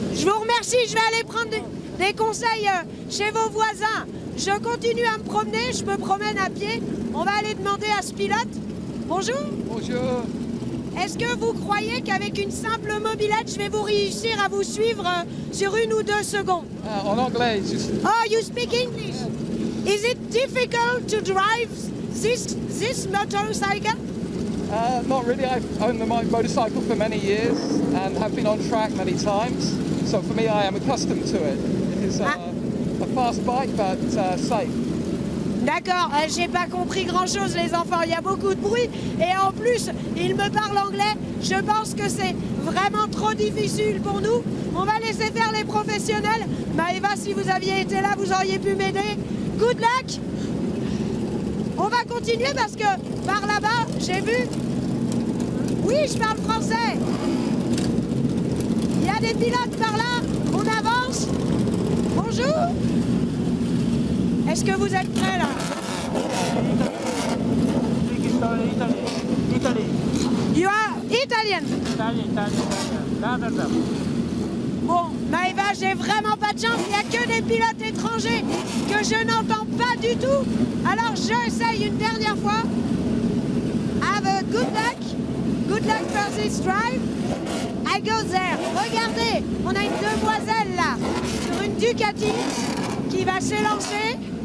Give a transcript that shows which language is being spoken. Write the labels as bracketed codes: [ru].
[fr] Je vous remercie, je vais aller prendre des conseils chez vos voisins. Je continue à me promener, je me promène à pied. On va aller demander à ce pilote. Bonjour. Bonjour. Est-ce que vous croyez qu'avec une simple mobilette, je vais vous réussir à vous suivre sur 1 ou 2 secondes? En anglais. [en] Oh, you speak English? Is it difficult to drive this motorcycle? Not really. I've owned my motorcycle for many years and have been on track many times. So for me, I am accustomed to it. It is a fast bike, but safe. [fr] D'accord, j'ai pas compris grand-chose les enfants, il y a beaucoup de bruit et en plus, ils me parlent anglais. Je pense que c'est vraiment trop difficile pour nous. On va laisser faire les professionnels. Maëva, si vous aviez été là, vous auriez pu m'aider. [en] Good luck. [fr] On va continuer parce que par là-bas, j'ai vu... Oui, je parle français. Il y a des pilotes par là, on avance. Bonjour. Est-ce que vous êtes prêts là? [en] Italy. You are Italian? [fr] Bon, Maëva, j'ai vraiment pas de chance, il n'y a que des pilotes étrangers que je n'entends pas du tout. Alors j'essaye une dernière fois. [en] Have a good luck for this drive. I go there. [fr] Regardez, on a une demoiselle là, sur une Ducati, qui va s'élancer.